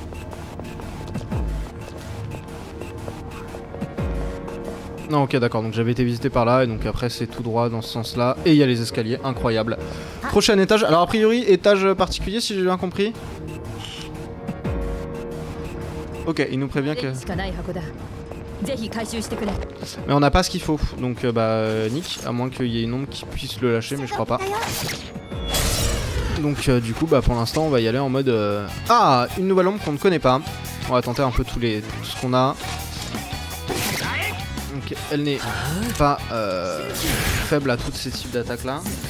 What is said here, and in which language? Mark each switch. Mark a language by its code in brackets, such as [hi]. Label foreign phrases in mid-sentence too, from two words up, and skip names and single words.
[fr] Non, ok, d'accord, donc j'avais été visité par là, et donc après c'est tout droit dans ce sens-là, et il y a les escaliers, incroyable. Prochain étage, alors a priori, étage particulier si j'ai bien compris. Ok, il nous prévient que... [ja] しかない箱だぜひ回収してくれ [fr] Mais on n'a pas ce qu'il faut, donc bah nick, à moins qu'il y ait une ombre qui puisse le lâcher, mais je crois pas. Donc du coup, bah pour l'instant, on va y aller en mode... Ah, une nouvelle ombre qu'on ne connaît pas. On va tenter un peu tout ce qu'on a. Donc elle n'est pas faible à tous ces types d'attaques là.